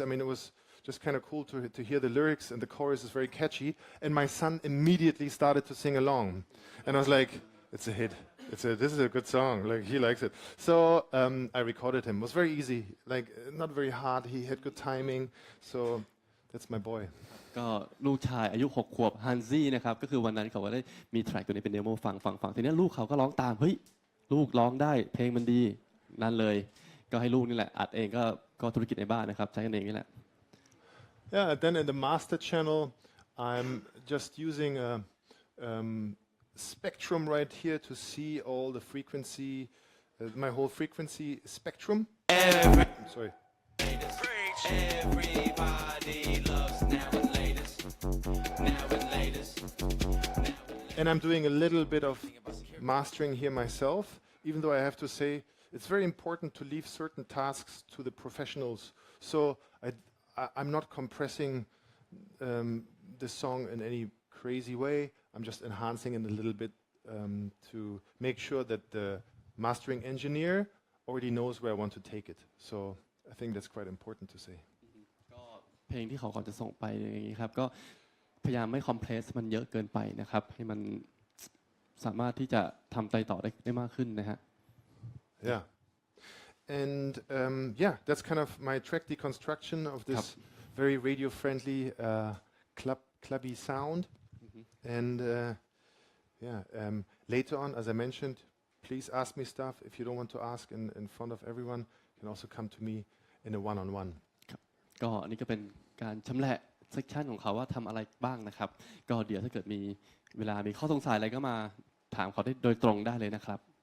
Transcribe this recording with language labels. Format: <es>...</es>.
<en>I mean, it was just kind of cool to hear the lyrics, and the chorus is very catchy. And my son immediately started to sing along, and I was like, it's a hit. This is a good song. Like, he likes it. So I recorded him. It was very easy, like not very hard. He had good timing. So that's my boy.</en> <th>ก็ลูกชายอายุ6 ขวบฮันซี่นะครับก็คือวันนั้นเขาก็ได้มีแทร็กตัวนี้เป็นเดโมฟังทีนี้ลูกเขาก็ร้องตามเฮ้ยลูกร้องได้เพลงมันดีนั่นเลยก็ให้ลูกนี่แหละอัดเองก็ธุรกิจในบ้านนะครับใช้กันเองนี่แหละ</th> <en>Yeah, and then in the master channel, I'm just using a spectrum right here to see all the frequency, my whole frequency spectrum. Sorry. Everybody loves now and latest. Now and latest. And I'm doing a little bit of mastering here myself, even though I have to say it's very important to leave certain tasks to the professionals. So I'm not compressing this song in any crazy way. I'm just enhancing it a little bit to make sure that the mastering engineer already knows where I want to take it. So I think that's quite important to say.</en> <th>ก็เพลงที่เขาก่อนจะส่งไปอย่างนี้ครับก็พยายามไม่คอมเพรสมันเยอะเกินไปนะครับให้มันสามารถที่จะทำไต่ต่อได้มากขึ้นนะฮะ</th> <en>Yeah. And yeah, that's kind of my track deconstruction of this very radio-friendly clubby sound. And yeah, later on, as I mentioned, please ask me stuff. If you don't want to ask in front of everyone, you can also come to me in a one-on-one.</en> <th>ก็อันนี้ก็เป็นการชำแหละเซกชันของเขาว่าทำอะไรบ้างนะครับก็เดี๋ยวถ้าเกิดมีเวลามีข้อสงสัยอะไรก็มาถามเขาได้โดยตรงได้เลยนะครับ</th>